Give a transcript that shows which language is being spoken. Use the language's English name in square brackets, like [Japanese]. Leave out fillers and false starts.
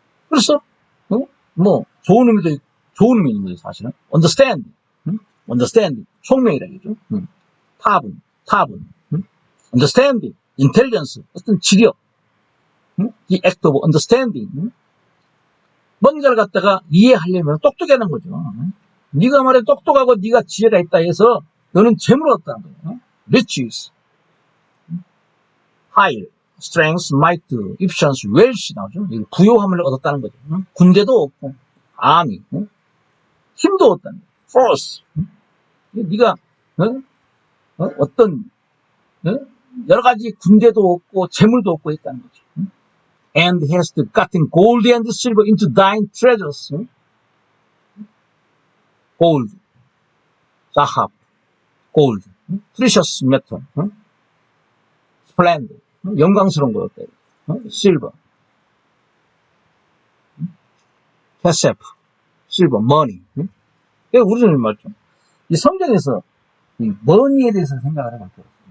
[Korean] 그래서 뭐 좋은 의미도 있고, 좋은 의미 있는 거죠 사실은. understanding, 총명이라겠죠. [English] 타분, understanding, intelligence, [Korean] 어떤 지력, [English] the act of understanding. [Korean] 뭔가를 갖다가 이해하려면 똑똑하는 거죠. 네가 말해 똑똑하고 네가 지혜가 있다 해서 너는 재물을 얻었다는 거예요. [English] riches, high, strength, might, efficiency, wealth [Korean] 나오죠. 부요함을 얻었다는 거죠. 군대도 없고, army, 힘도 얻었다는 거예요. [English] force. [Korean] 네가 어떤 여러 가지 군대도 없고 재물도 없고 있다는 거죠. [English] And hast gotten gold and silver into thine treasures. gold, 자합, gold, precious metal, splendor, [Korean] 영광스러운 거였다. [English] silver, kesef, silver, money. [Korean] 우리는 말죠. 이 성경에서 이 money에 대해서 생각을 해볼게요.